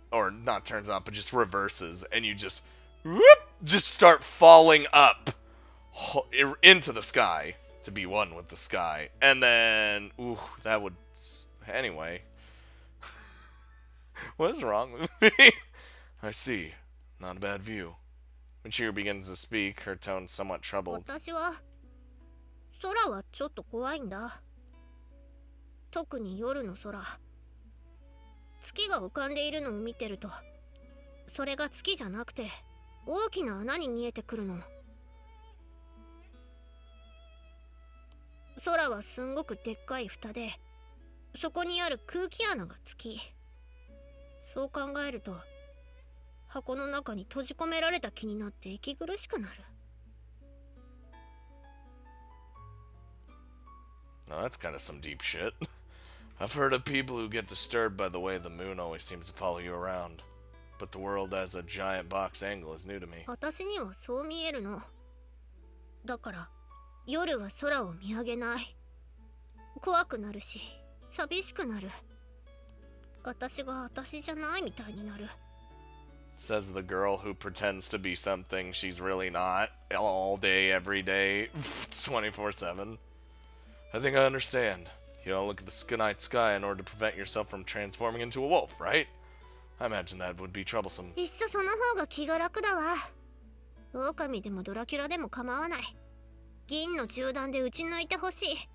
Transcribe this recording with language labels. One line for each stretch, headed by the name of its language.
English: Or not turns off, but just reverses, and you just, whoop, just start falling up into the sky to be one with the sky. And then, ooh, that would, anyway. What is wrong with me? I see. Not a bad view. When Michiru begins to speak, her tone somewhat troubled.
Japanese: 私は空はちょっと怖いんだ。特に夜の空。月が浮かんでいるのを見てると、それが月じゃなくて大きな穴に見えてくるの。空はすんごくでっかい蓋で、そこにある空気穴が月。そう考えると、箱の中に閉じ込められた気になって息苦しくなる。
English: Now that's kind of some deep shit. I've heard of people who get disturbed by the way the moon always seems to follow you around. but the world as a giant box angle is new to me.
Japanese: 私にはそう見えるの。だから夜は空を見上げない。怖くなるし寂しくなる。私が私じゃないみたいになる。
English: Says the girl who pretends to be something she's really not all day, every day, 24/7. I think I understand. You don't look at the night sky in order to prevent yourself from transforming into a wolf, right? I imagine that would be troublesome.
Japanese: いっそその方が気が楽だわ。狼でもドラキュラでも構わない。銀の銃弾で撃ち抜いてほしい。